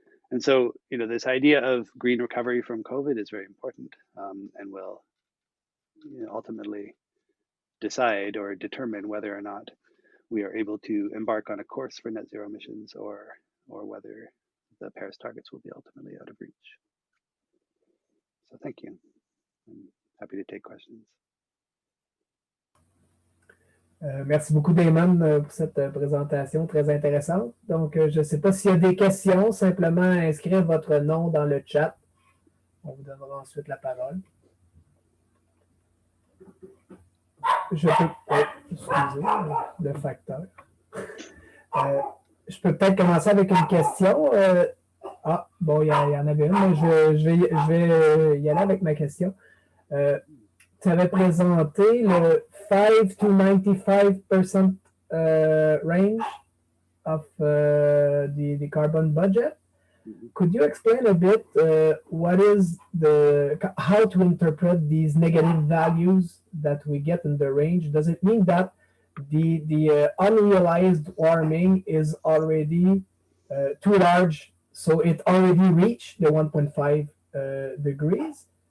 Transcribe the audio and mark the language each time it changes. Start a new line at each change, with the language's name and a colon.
English: And so, this idea of green recovery from COVID is very important and will ultimately decide or determine whether or not we are able to embark on a course for net zero emissions or whether the Paris targets will be ultimately out of reach. So thank you. I'm happy to take questions.
French: Merci beaucoup, Damon, pour cette présentation très intéressante. Donc, je ne sais pas s'il y a des questions, simplement inscrire votre nom dans le chat. On vous donnera ensuite la parole. Je peux... excusez, le facteur. Je peux peut-être commencer avec une question. Bon, il y en avait une, mais je vais y aller avec ma question. Tu avais présenté le
English: 5 to 95% range of the carbon budget. Could you explain a bit what is how to interpret these negative values that we get in the range? Does it mean that the unrealized warming is already too large, so it already reached the 1.5 degrees?